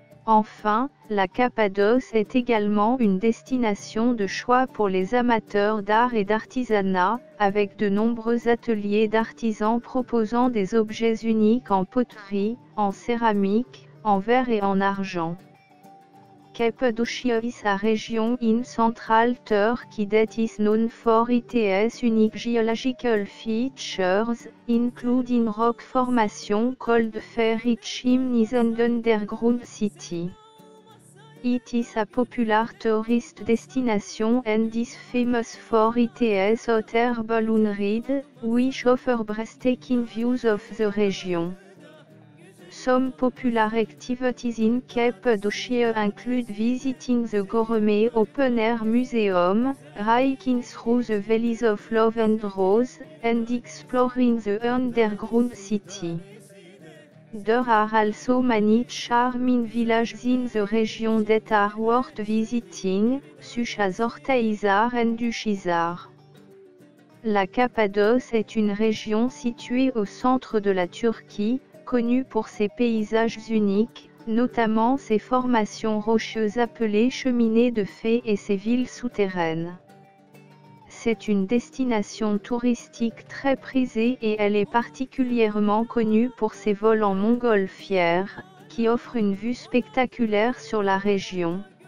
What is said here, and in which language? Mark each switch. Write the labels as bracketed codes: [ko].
[fr] Enfin, la Cappadoce est également une destination de choix pour les amateurs d'art et d'artisanat, avec de nombreux ateliers d'artisans proposant des objets uniques en poterie, en céramique, en verre et en argent. [en] Cappadocia is a region in Central Turkey that is known for its unique geological features, including rock formation called fairy chimneys and underground city. It is a popular tourist destination and is famous for its hot air balloon ride, which offer breathtaking views of the region. Some popular activities in Cappadocia include visiting the Gourmet Open Air Museum, hiking through the valleys of Love and Rose, and exploring the underground city. There are also many charming villages in the region that are worth visiting, such as Ortaizar and Uşizar. [fr] La Cappadoce est une région située au centre de la Turquie, connue pour ses paysages uniques, notamment ses formations rocheuses appelées cheminées de fées et ses villes souterraines. C'est une destination touristique très prisée et elle est particulièrement connue pour ses vols en montgolfière, qui offrent une vue spectaculaire sur la région.